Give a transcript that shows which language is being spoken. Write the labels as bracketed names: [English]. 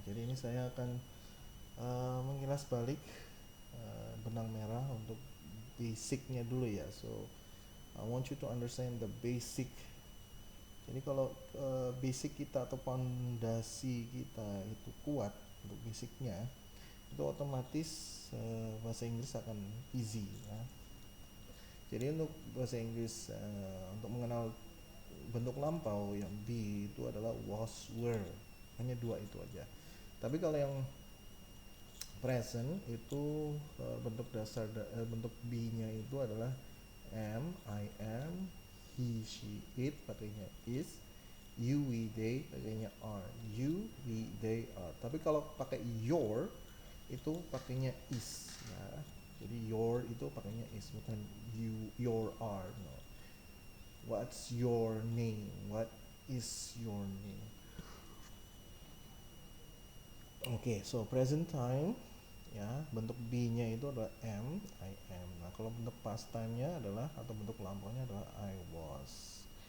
[Indonesian] Jadi ini saya akan mengilas balik benang merah untuk basicnya dulu, ya. [English] So I want you to understand the basic. [Indonesian] Jadi kalau basic kita atau pondasi kita itu kuat untuk basicnya, itu otomatis bahasa Inggris akan easy, ya. Jadi untuk bahasa Inggris, untuk mengenal bentuk lampau yang be itu adalah was, were, hanya dua itu aja. Tapi kalau yang present itu bentuk dasar bentuk be-nya itu adalah am, I am, he, she, it pakainya is, you, we, they pakainya are, you, we, they are. Tapi kalau pakai your itu pakainya is, ya. Jadi your itu pakainya is, bukan you, your, are, no. [English] What's your name? What is your name? [Indonesian] Oke, [English] so present time [Indonesian] ya, bentuk be-nya itu adalah am, I am. Nah, kalau bentuk past time-nya adalah atau bentuk lampaunya adalah I was.